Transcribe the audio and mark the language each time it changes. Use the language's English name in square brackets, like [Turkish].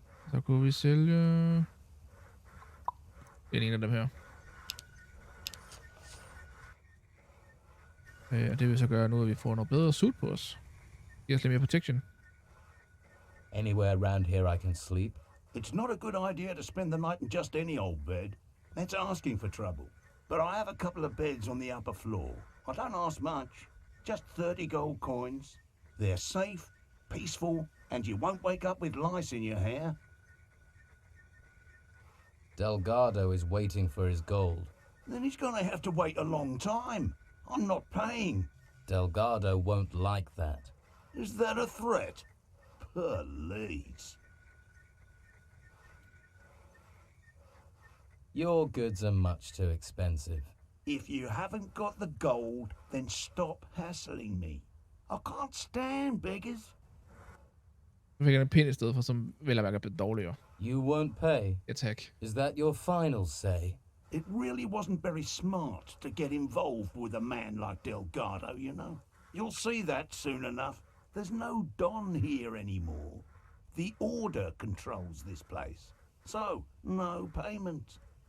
[Danish] Så kunne vi sælge... Det er en af dem her. Og det vil så gøre nu, at vi får noget bedre suit på os. Giver os lidt mere protection. [English] Anywhere around here I can sleep? It's not a good idea to spend the night in just any old bed. That's asking for trouble. But I have a couple of beds on the upper floor. I don't ask much. Just 30 gold coins. They're safe, peaceful, and you won't wake up with lice in your hair. Delgado is waiting for his gold. Then he's gonna have to wait a long time. I'm not paying. Delgado won't like that. Is that a threat? Please. Your goods are much too expensive. If you haven't got the gold, then stop hassling me. I can't stand beggars. [Danish] Nu fik jeg en pæn i stedet for, som vel at mærke er blevet dårligere. [English] You won't pay? Attack. Is that your final say? It really wasn't very smart to get involved with a man like Delgado, you know. You'll see that soon enough. There's no Don here anymore. The Order controls this place. So, no payment.